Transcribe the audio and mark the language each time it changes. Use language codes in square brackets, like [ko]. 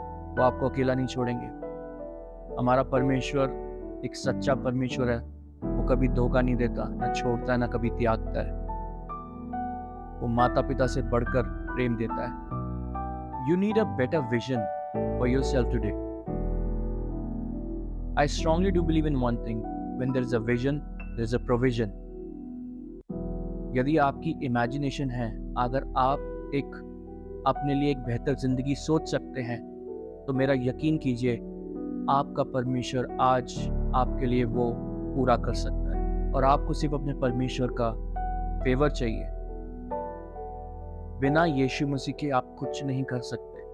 [hi] वो आपको अकेला नहीं छोड़ेंगे। हमारा परमेश्वर एक सच्चा परमेश्वर है। वो कभी धोखा नहीं देता, ना छोड़ता है, ना कभी त्यागता है। वो माता पिता से बढ़कर प्रेम देता है। [en] You need a better vision for yourself today. I strongly do believe in one thing, when there is a vision, there is a provision. [hi] यदि आपकी इमेजिनेशन है, अगर आप एक अपने लिए एक बेहतर जिंदगी सोच सकते हैं, तो मेरा यकीन कीजिए आपका परमेश्वर आज आपके लिए वो पूरा कर सकता है। और आपको सिर्फ अपने परमेश्वर का फेवर चाहिए। बिना यीशु मसीह के आप कुछ नहीं कर सकते।